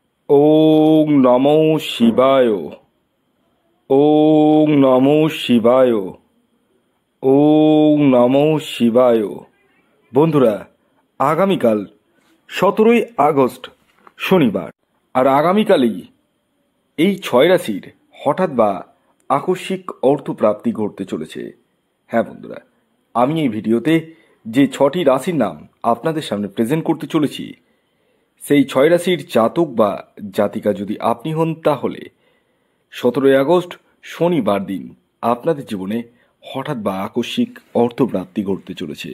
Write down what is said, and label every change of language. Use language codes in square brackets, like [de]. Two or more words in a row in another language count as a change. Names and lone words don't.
[sa] ওং নমো শিবায়। ওং নমো শিবায়। ওং নমো শিবায়। [bn] বন্ধুরা, আগামীকাল 17ই আগস্ট শনিবার, আর আগামীকালই এই 6 রাশির হঠাৎ বা আকস্মিক অর্থপ্রাপ্তি ঘটতে চলেছে। হ্যাঁ বন্ধুরা, আমি এই ভিডিওতে যে 6টি রাশির নাম আপনাদের সামনে প্রেজেন্ট করতে চলেছি, সেই 6 রাশির জাতক বা জাতিকা যদি আপনি হন, তাহলে 17ই আগস্ট শনিবার দিন আপনাদের জীবনে হঠাৎ বা আকস্মিক অর্থপ্রাপ্তি ঘটতে চলেছে।